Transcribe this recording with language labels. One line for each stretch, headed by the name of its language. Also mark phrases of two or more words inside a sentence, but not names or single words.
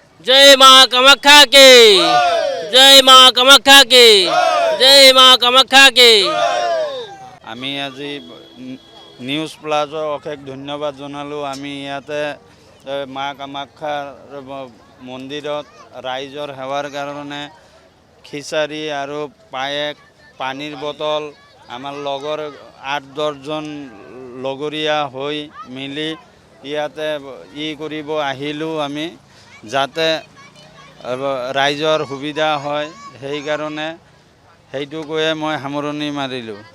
Hindi: जय माँ कामाख्या की जय माँ कामाख्या की जय माँ कामाख्या की।
Assamese: আমি আজি নিউজ প্লাজৰ অশেষ ধন্যবাদ জনালোঁ। আমি ইয়াতে মা কামাখ্যাৰ মন্দিৰত ৰাইজৰ সেৱাৰ কাৰণে খিচাৰি আৰু পায়েক পানীৰ বটল আমাৰ লগৰ ৮-১০জন লগৰীয়া হৈ মিলি ইয়াতে কৰিব আহিলোঁ আমি, যাতে ৰাইজৰ সুবিধা হয় সেইকাৰণে সেইটো কৈয়ে মই সামৰণি মাৰিলোঁ।